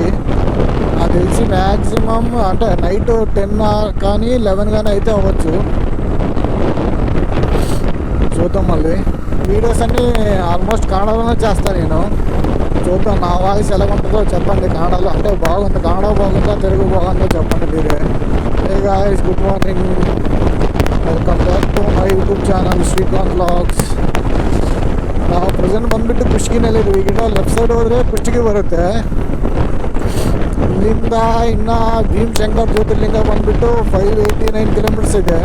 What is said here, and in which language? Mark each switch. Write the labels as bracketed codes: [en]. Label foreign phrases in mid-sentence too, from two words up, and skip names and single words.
[te] నాకు తెలిసి మ్యాక్సిమం అంటే నైట్ 10 కానీ 11 కానీ అయితే అవ్వచ్చు. చూద్దాం. మళ్ళీ వీడియోస్ అన్నీ ఆల్మోస్ట్ కన్నడలోనే చేస్తాను నేను. చూద్దాం నా వాయిస్ ఎలా ఉంటుందో చెప్పండి కన్నడలో. అంటే బాగుంది, కన్నడ బాగుందా తెలుగు బాగుందో చెప్పండి మీరే. [en] hey guys, good morning, welcome back to my YouTube channel Srikanth Vlogs. [kn] ನಾವು ಪ್ರೆಸೆಂಟ್ ಬಂದುಬಿಟ್ಟು ಕುಷ್ಟಗಿನಲ್ಲಿದ್ದೀವಿ. ಈಗಿನ [en] left side [kn] ಹೋದರೆ ಕುಷ್ಟಗಿ ಬರುತ್ತೆ. ಇಲ್ಲಿಂದ ಇನ್ನು ಭೀಮಶಂಕರ್ ಜ್ಯೋತಿರ್ಲಿಂಗ ಬಂದುಬಿಟ್ಟು 589 ಕಿಲೋಮೀಟರ್ಸ್ ಇದೆ.